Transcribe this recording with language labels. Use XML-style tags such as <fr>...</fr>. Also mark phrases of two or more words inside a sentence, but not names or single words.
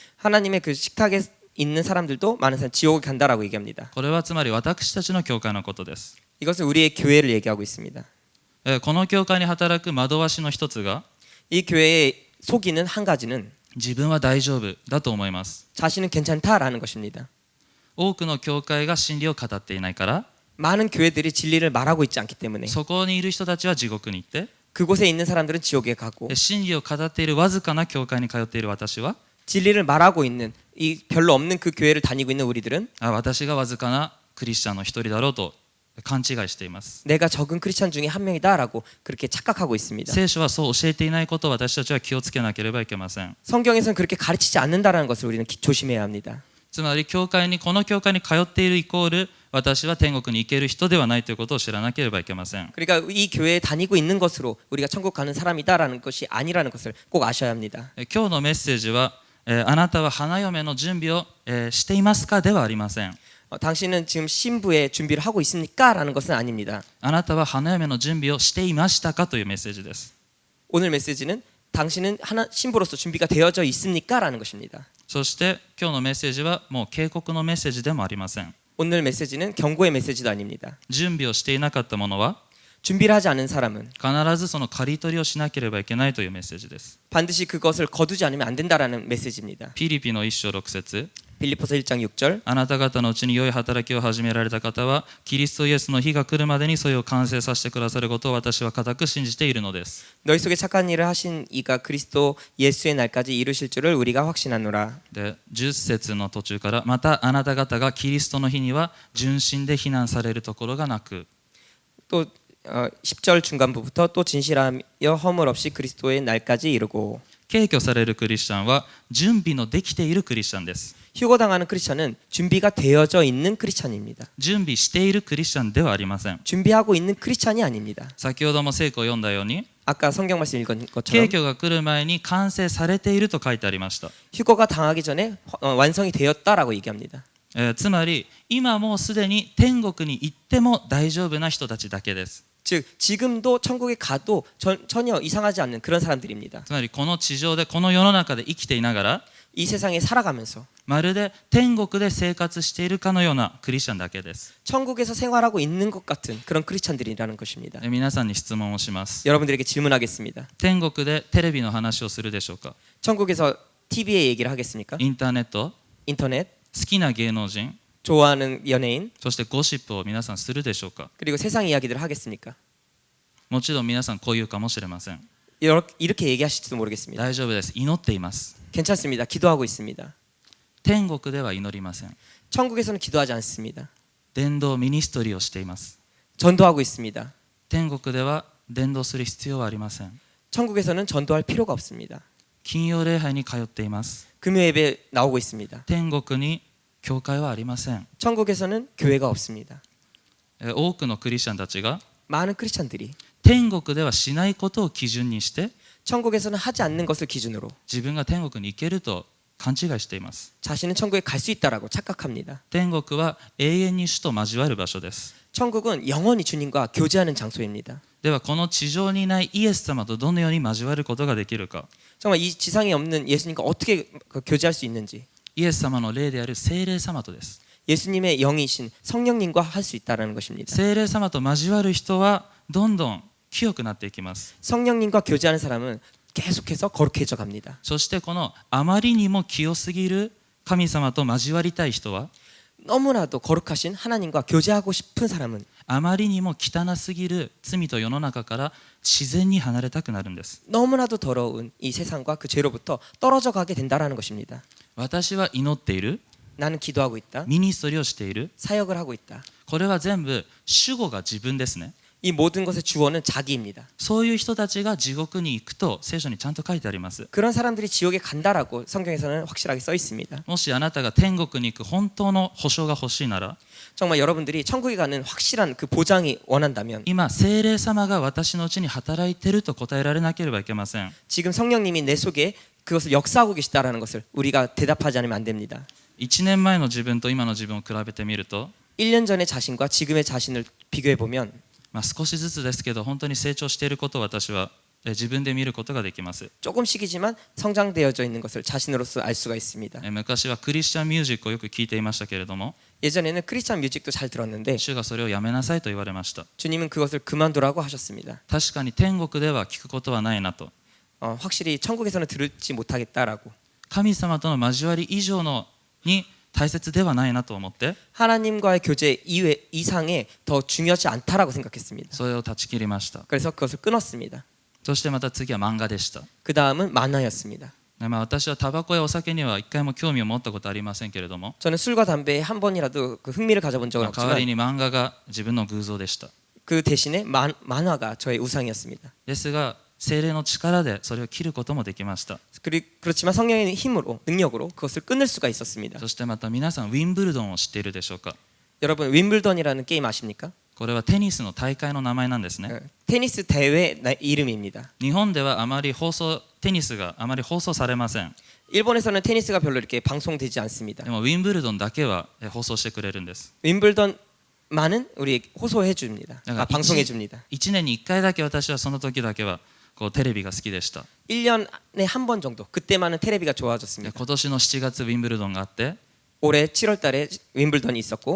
<ko>하나님의 그 식탁에 있는 사람들도 많은 사람 지옥에 간다라고 얘기합니다.</ko> <ja>これはつまり私たちの教会のことです。</ja> <ko>이것은 우리의 교회를 얘기하고 있습니다.</ko> <ja>この教会に働く惑わしの一つが</ja> <ko>이 교회의 속이는 한 가지는</ko> <ja>自分は大丈夫だと思います。</ja> <ko>자신은 괜찮다라는 것입니다.</ko> <ja>多くの教会が真理を語っていないから</ja> <ko>많은 교회들이 진리를 말하고 있지 않기 때문에</ko> <ja>そこにいる人たちは地獄に行って</ja> <ko>그곳에 있는 사람들은 지옥에 가고</ko> <ja>真理を語っているわずかな教会に通っている私は</ja> <ko>진리를 말하고 있는 이 별로 없는 그 교회를 다니고 있는 우리들은</ko> <ja>私がわずかなクリスチャンの一人だろうと勘違いしています。</ja> <ko>내가 적은 크리스찬 중에 한 명이다라고 그렇게 착각하고 있습니다.</ko> <ja>聖書はそう教えていないことを私たちは気をつけなければいけません。</ja> <ko>성경에서는 그렇게 가르치지 않는다라는 것을 우리는 조심해야 합니다.</ko> <ja>つまりこの教会に通っているイコール私は天国に行ける人ではないということを知らなければいけません。</ja> <ko>그러니까 이 교회에 다니고 있는 것으로 우리가 천국 가는 사람이다라는 것이 아니라는 것을 꼭 아셔야 합니다.</ko> <ja>今日のメッセージはあなたは花嫁の準備をしていますかではありません。</ja> <ko>당신은 지금 신부의 준비를 하고 있습니까? 라는 것은 아닙니다.</ko> <ja>あなたは花嫁の準備をしていましたかというメッセージです。</ja> <ko>오늘 메시지는 당신은 하나 신부로서 준비가 되어져 있습니까? 라는 것입니다.</ko> <ja>そして今日のメッセージはもう警告のメッセージでもありません。</ja> <ko>오늘 메시지는 경고의 메시지도 아닙니다.</ko> <ja>準備をしていなかった者は</ja> <ko>준비를 하지 않은 사람은</ko> <ja>必ずその刈り取りをしなければいけないというメッセージです。</ja> <ko>반드시 그것을 거두지 않으면 안 된다라는 메시지입니다.</ko> <ja>ピリピの1章6節</ja> <ko>빌립보서 1장 6절</ko> <ja>あなた方のうちに良い働きを始められた方はキリストイエスの日が来るまでにそれを完成させてくださることを私は固く信じているのです。</ja> <ko>너희 속에 착한 일을 하신 이가 그리스도 예수의 날까지 이루실 줄을 우리가 확신하노라.</ko> <ja>で10節の途中からまたあなた方がキリストの日には純真で非難されるところがなく</ja> <ko>또 10절 중간부부터 또 진실하며 허물 없이 그리스도의 날까지 이루고</ko> <ja>敬挙されるクリスチャンは準備のできているクリスチャンです。</ja> <ko>휴거당하는 크리스천은 준비가 되어져 있는 크리스천입니다.</ko> <ja>準備しているクリスチャンではありません。</ja> <ko>준비하고 있는 크리스천이 아닙니다.</ko> <ja>先ほども聖句を読んだように</ja> <ko>아까 성경 말씀 읽은</ko> <ja>敬</ja> <ko>것처럼</ko> <ja>挙が来る前に完成されていると書いてありました。</ja> <ko>휴거가 당하기 전에 완성이 되었다라고 얘기합니다.</ko> <ja>つまり今もうすでに天国に行っても大丈夫な人たちだけです。</ja> <ko>즉 지금도 천국에 가도 전혀 이상하지 않는 그런 사람들입니다.</ko> <ja>つまりこの地上でこの世の中で生きていながら</ja> <ko>이 세상에 살아가면서</ko> <ja>まるで天国で生活しているかのようなクリスチャンだけです。</ja> <ko>천국에서 생활하고 있는 것 같은 그런 크리스천들이라는 것입니다.</ko> <ja>皆さんに質問をします。</ja> <ko>여러분들에게 질문하겠습니다.</ko> <ja>天国でテレビの話をするでしょうか？</ja> <ko>천국에서 TV에 얘기를 하겠습니까?</ko> <ja>インターネット、</ja> <ko>인터넷,</ko> <ja>好きな芸能人、</ja> <ko>좋아하는 연예인,</ko> <ja>そしてゴシップを皆さんするでしょうか？</ja> <ko>그리고 세상 이야기들을 하겠습니까?</ko> <ja>もちろん皆さんこう言うかもしれません。</ja> <ko>이렇게 얘기하실지도 모르겠습니다.</ko> <ja>大丈夫です。祈っています。</ja> <ko>괜찮습니다. 기도하고 있습니다.</ko> <ja>天国では祈りません。</ja> <ko>천국에서는 기도하지 않습니다.</ko> <ja>伝道ミニストリーをしています。</ja> <ko>전도하고 있습니다.</ko> <ja>天国では伝道する必要はありません。</ja> <ko>천국에서는 전도할 필요가 없습니다.</ko> <ja>金曜礼拝に通っています。</ja> <ko>금요 예배 나오고 있습니다.</ko> <ja>天国に教会はありません。</ja> <ko>천국에서는 교회가 없습니다.</ko> <ja>多くのクリスチャンたちが</ja> <ko>많은 크리스천들이</ko> <ja>天国ではしないことを基準にして</ja> <ko>천국에서는 하지 않는 것을 기준으로</ko> <ja>自分が天国に行けると勘違いしています。</ja> <ko>자신은 천국에 갈 수 있다라고 착각합니다.</ko> <ja>天国は永遠に主と交わる場所です。</ja> <ko>천국은 영원히 주님과 교제하는 장소입니다.</ko> <ja>ではこの地上にいないイエス様とどのように交わることができるか。</ja> <ko>정말 이 지상에 없는 예수님과 어떻게 교제할 수 있는지</ko> <ja>イエス様の霊である聖霊様とです。</ja> <ko>예수님의 영이신 성령님과 할 수 있다라는 것입니다.</ko> <ja>聖霊様と交わる人はどんどん清くなっていきます。</ja> <ko>성령님과 교제하는 사람은 계속해서 거룩해져 갑니다.</ko> <ja>そしてこのあまりにも清すぎる神様と交わりたい人は</ja> <ko>너무나도 거룩하신 하나님과 교제하고 싶은 사람은</ko> <ja>あまりにも汚すぎる罪と世の中から自然に離れたくなるんです。</ja> <ko>너무나도 더러운 이 세상과 그 죄로부터 떨어져 가게 된다라는 것입니다.</ko> <ja>私は祈っている、</ja> <ko>나는 기도하고 있다.</ko> <ja>ミニストリーをしている、</ja> <ko>사역을 하고 있다.</ko> <ja>これは全部主語が自分ですね。</ja> <ko>이 모든 것의 주어는 자기입니다.</ko> <ja>そういう人たちが地獄に行くと聖書にちゃんと書いてあります。</ja> <ko>그런 사람들이 지옥에 간다라고 성경에서는 확실하게 써 있습니다.</ko> <ja>もしあなたが天国に行く本当の保証が欲しいなら</ja> <ko>정말 여러분들이 천국에 가는 확실한 그 보장이 원한다면</ko> <ja>今聖霊様が私のうちに働いていると答えられなければいけません。</ja> <ko>지금 성령님이 내 속에 그것을 역사하고 계시다라는 것을 우리가 대답하지 않으면 안 됩니다.</ko> <ja>1 年前の自分と今の自分を比べてみると</ja> <ko>1년 전의 자신과 지금의 자신을 비교해 보면</ko> <ja>少しずつですけど本当に成長していることを私は自分で見ることができます。</ja> <ko>조금씩이지만 성장되어져 있는 것을 자신으로서 알 수가 있습니다.</ko> <ja>昔はクリスチャンミュージックをよく聞いていましたけれども</ja> <ko>예전에는 크리스찬 뮤직도 잘 들었는데</ko> <ja>主がそれをやめなさいと言われました。</ja> <ko>주님은 그것을 그만두라고 하셨습니다.</ko> <ja>確かに天国では聞くことはないなと。</ja> <ko>확실히 천국에서는 들을지 못하겠다라고</ko> <ja>神様との交わり以上のに大切ではないなと思って</ja> <ko>하나님과의 교제 이상에 더 중요하지 않다라고 생각했습니다.</ko> <ja>それを断ち切りました。</ja> <ko>그래서 그것을 끊었습니다.</ko> <ja>そしてまた次は漫画でした。</ja> <ko>그 다음은 만화였습니다.</ko> <ja>私はタバコやお酒には一回も興味を持ったことありませんけれども</ja> <ko>저는 술과 담배에 한 번이라도 그 흥미를 가져본 적은</ko> <ja>代わり</ja> <ko>없지만</ko> <ja>に漫画が自分の偶像でした。</ja> <ko>그 대신에 만화가 저의 우상이었습니다.</ko> <ja>ですが聖霊の力でそれを切ることもできました。</ja> <ko>그렇지만 성령의 힘으로 능력으로 그것을 끊을 수가 있었습니다.</ko> <ja>そしてまた皆さんウィンブルドンを知っているでしょうか。</ja> <ko>여러분 윈블던이라는 게임 아십니까?</ko> <ja>これはテニスの大会の名前なんですね。</ja> <ko>테니스 대회 이름입니다.</ko> <ja>日本ではあまりテニスがあまり放送されません。</ja> <ko>일본에서는 테니스가 별로 이렇게 방송되지 않습니다.</ko> <ja>でもウィンブルドンだけは放送してくれるんです。</ja> <ko>윈블던만은 우리 호소해 줍니다. 방송해 줍니다.</ko> <ja>1年に1回だけ私はその時だけはこうテレビが好きでした。</ja> <ko>1년에 한 번 정도 그때만은 테레비가</ko> <ja>で</ja> <ko>좋아졌습니다.</ko> <ja>今年の7月ウィンブルドンがあって</ja> <ko>올해 7월 달에 윈블던이 있었고</ko>